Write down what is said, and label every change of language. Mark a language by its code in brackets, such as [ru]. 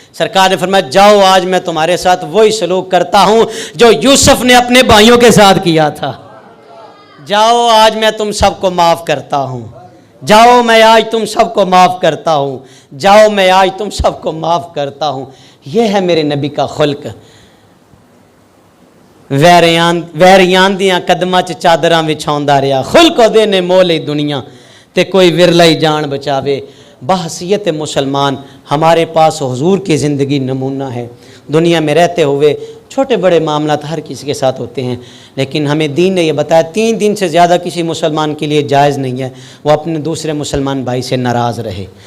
[ur] سرکار نے فرمایا جاؤ آج میں تمہارے ساتھ وہی سلوک کرتا ہوں جو یوسف نے اپنے بھائیوں کے ساتھ کیا تھا. جاؤ آج میں تم سب کو معاف کرتا ہوں, جاؤ میں آج تم سب کو معاف کرتا ہوں, جاؤ میں آج تم سب کو معاف کرتا ہوں. یہ ہے میرے نبی کا خلق. [pa] ویریان دیاں قدماں چ چادراں وچھاوندا رہیا, خلق دے نے مول دنیا تے کوئی ورلا ہی جان بچاوے. [ur] بحیثیت مسلمان ہمارے پاس حضور کی زندگی نمونہ ہے. دنیا میں رہتے ہوئے چھوٹے بڑے معاملات ہر کسی کے ساتھ ہوتے ہیں, لیکن ہمیں دین نے یہ بتایا 3 دن سے زیادہ کسی مسلمان کے لیے جائز نہیں ہے وہ اپنے دوسرے مسلمان بھائی سے ناراض رہے.